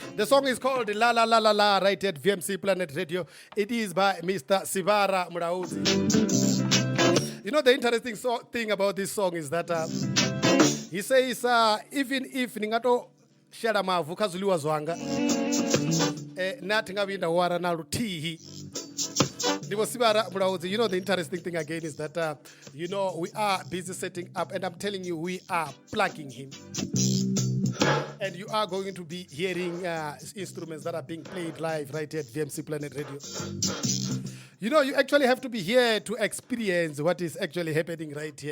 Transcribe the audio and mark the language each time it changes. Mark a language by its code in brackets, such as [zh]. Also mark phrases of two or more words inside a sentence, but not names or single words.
[en] song is called La La La La La, right at VMC Planet Radio. It is by Mr. Sivhara Mulaudzi. You know, the interesting thing about this song is that he says, even if [ve] ningato shara mavu kazuliwa zwanga, nathi ngabinda wara na lutihi. [en] Sivhara Mulaudzi, you know, the interesting thing again is that, you know, we are busy setting up, and I'm telling you, we are plugging him. And you are going to be hearing instruments that are being played live right here at VMC Planet Radio. You know, you actually have to be here to experience what is actually happening right here.